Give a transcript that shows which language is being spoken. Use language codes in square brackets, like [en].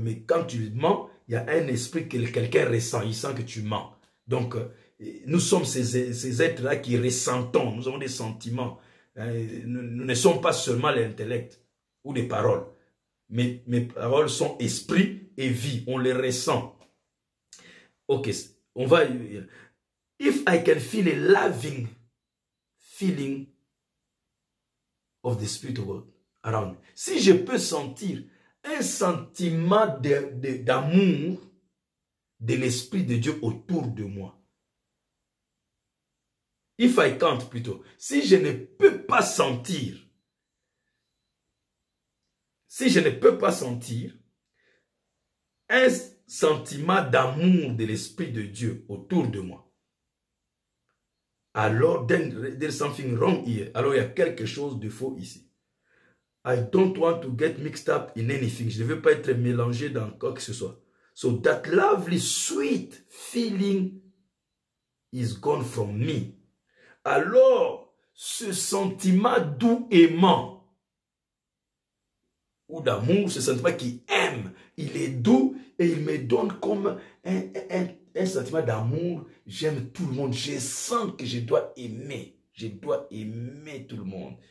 [fr] Mais quand tu mens, il y a un esprit que quelqu'un ressent. Il sent que tu mens. Donc nous sommes ces êtres-là qui ressentons. Nous avons des sentiments. Nous ne sommes pas seulement l'intellect ou des paroles. Mais mes paroles sont esprit et vie. On les ressent. Ok, on va... [en] If I can feel a loving feeling of the Spirit of God around me. [fr] Si je peux sentir un sentiment d'amour de l'Esprit de Dieu autour de moi. [en] If I can't [fr] plutôt. Si je ne peux pas sentir. Si je ne peux pas sentir un sentiment d'amour de l'Esprit de Dieu autour de moi, alors [en] there's something wrong here. [fr] Alors il y a quelque chose de faux ici. [en] I don't want to get mixed up in anything. [fr] Je ne veux pas être mélangé dans quoi que ce soit. [en] So that lovely sweet feeling is gone from me. [fr] Alors ce sentiment doux aimant ou d'amour, ce sentiment qui aime, il est doux et il me donne comme un sentiment d'amour. J'aime tout le monde. Je sens que je dois aimer. Je dois aimer tout le monde.